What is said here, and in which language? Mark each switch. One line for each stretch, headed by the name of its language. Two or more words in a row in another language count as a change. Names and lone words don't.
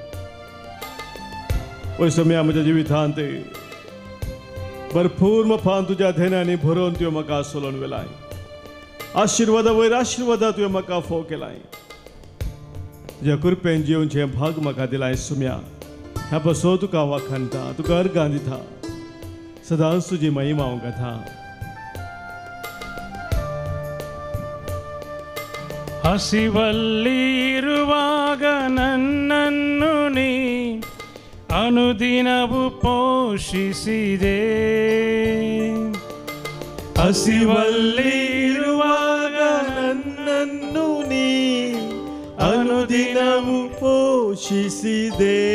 Konkani: पळय समय म्हज्या जिवितांत भरपूर मोफान तुज्या धेन्यांनी भरोवन तुवें म्हाका सोलोवन वेलाय आशिर्वादा वयर आशिर्वादा तुवें म्हाका फोव केलाय तुज्या कृपेन जिवनचें भाग म्हाका दिलाय सुम्या ह्या बसो तुका वाखाणटा तुका अर्गां दिता सदांच तुजी महिमा हांव गाता
Kannada: ಹಸಿವಲ್ಲಿರುವಾಗ ನನ್ನನ್ನು ನೀ ಅನುದಿನವು ಪೋಷಿಸಿದೆ ಹಸಿವಲ್ಲಿರುವಾಗ ನನ್ನನ್ನು ನೀ ಅನುದಿನವು ಪೋಷಿಸಿದೆ